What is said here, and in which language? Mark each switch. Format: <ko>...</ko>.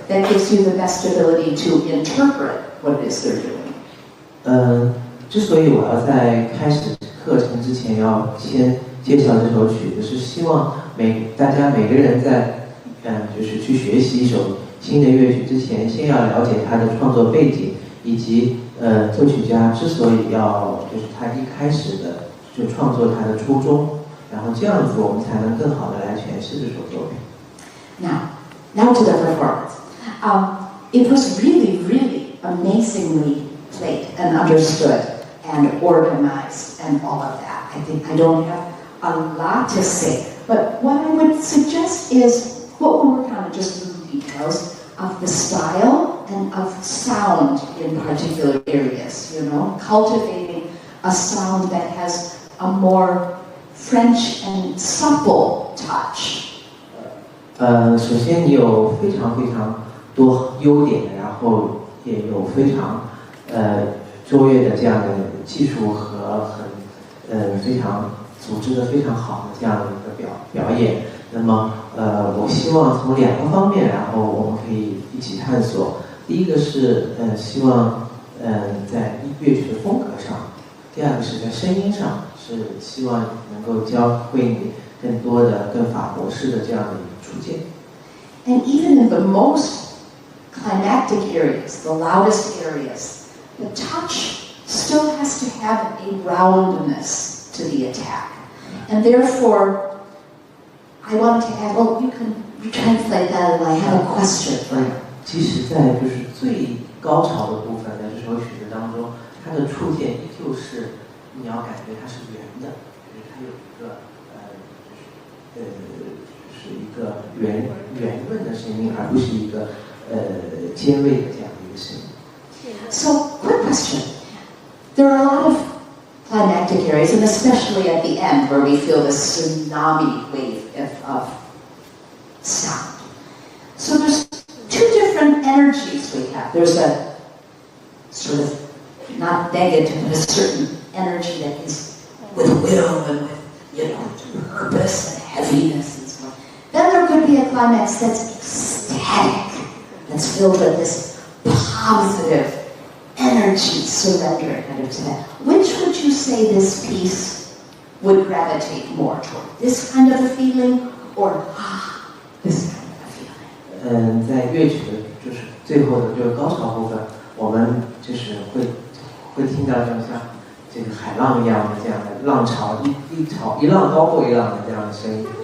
<en>That gives you the best ability to interpret what it is they're doing.</en> <zh>之所以我要在开始课程之前要先介绍这首曲子，是希望大家每个人在就是去学习一首新的乐曲之前，先要了解它的创作背景，以及作曲家之所以要就是他一开始的就创作他的初衷，然后这样子我们才能更好的来诠释这首作品。</zh> <en>Now to the performance. It was really, really amazingly played and understood and organized and all of that. I think I don't have a lot to say, but what I would suggest is what we'll work on just little details of the style and of sound in particular areas, cultivating a sound that has a more French and supple touch.</en> <zh>首先你有非常非常多优点，然后也有非常卓越的这样的技术和非常组织的非常好的这样的一个表演。那么我希望从两个方面，然后我们可以一起探索。第一个是希望在乐曲的风格上，第二个是在声音上，是希望能够教会你更多的、更法国式的这样的一个出现。</zh> <en>And even in the most climactic areas, the loudest areas, the touch still has to have a roundness to the attack. And therefore, I wanted to add, well, you can retranslate that and I have a question for you.</en> <zh>其实在就是最高潮的部分，在这首曲子当中，它的触键依旧是你要感觉它是圆的，就是它有一个就是一个圆润的声音，而不是一个尖锐的这样的一个声音。</zh> <en>So, quick question. There are a lot of climactic areas, and especially at the end where we feel this tsunami wave of sound. So there's two different energies we have. There's a sort of, not negative, but a certain energy that is with will and with, purpose and heaviness and so on. Then there could be a climax that's ecstatic, that's filled with this positive energy, surrender kind of to that. Which would you say this piece would gravitate more toward? This kind of a feeling or this kind of a feeling?</en> <zh>在乐曲的就是最后的这个高潮部分，我们就是会听到像这个海浪一样的这样的浪潮，一浪高过一浪的这样的声音。</zh>